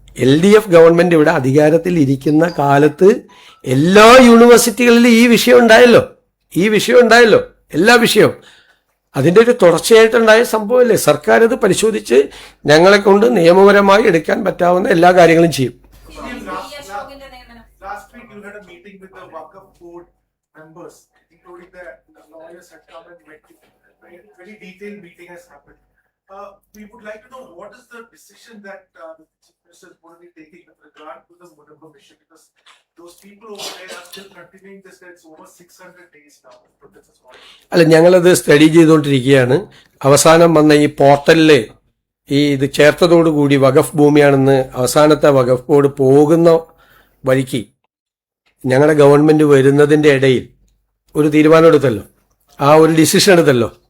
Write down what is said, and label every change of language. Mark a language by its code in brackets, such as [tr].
[ml] LDF government ഇവിടെ അധികാരത്തിൽ ഇരിക്കുന്ന കാലത്ത് എല്ലാ യൂണിവേഴ്സിറ്റികളിലും ഈ വിഷയം ഉണ്ടായല്ലോ, എല്ലാ വിഷയവും. അതിൻ്റെ ഒരു തുടർച്ചയായിട്ടുണ്ടായ സംഭവമല്ലേ? സർക്കാർ ഇത് പരിശോധിച്ച് ഞങ്ങളെ കൊണ്ട് നിയമപരമായി എടുക്കാൻ പറ്റാവുന്ന എല്ലാ കാര്യങ്ങളും ചെയ്യും. [en] Last week you had a meeting with the Waqf board members, including the lawyers had come and very detailed meeting has happened. We would like to know what is the decision that the Chief Minister is going to be taking with regard to the Munabba mission, because those people over there are still continuing this. It's over 600 days now. [ml] അല്ല, ഞങ്ങളത് study ചെയ്തുകൊണ്ടിരിക്കുകയാണ്. അവസാനം വന്ന ഈ പോർട്ടലില് ഇത് ചേർത്തതോടുകൂടി വഖഫ് ഭൂമിയാണെന്ന് അവസാനത്തെ വഖഫ് board പോകുന്ന വഴിക്ക് ഞങ്ങളുടെ ഗവൺമെന്റ് വരുന്നതിന്റെ ഇടയിൽ ഒരു തീരുമാനം എടുത്തല്ലോ, ആ ഒരു ഡിസിഷൻ എടുത്തല്ലോ.